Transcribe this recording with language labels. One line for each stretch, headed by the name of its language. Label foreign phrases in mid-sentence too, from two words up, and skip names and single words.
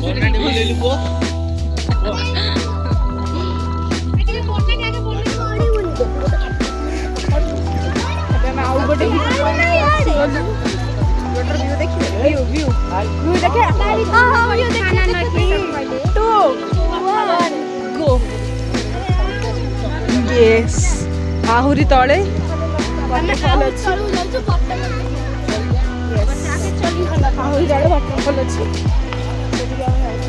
Hindi: गाड़ी में ले ली वो
Odia: ଏବେ ଆମେ ଆଉ ଗୋଟେ
English: view point
Odia: କୁ ଆସିଗଲୁ। ଗୋଟେ view ଦେଖିବେ view ଦେଖିବା
English: to go yes
Odia: ଆହୁରି ତଳେ ୱାଟରଫଲ୍ ଅଛି ଆହୁରି ତଳେ ୱାଟରଫଲ୍ ଅଛି ସେଠିକି ଆମେ ଯାଉଛୁ।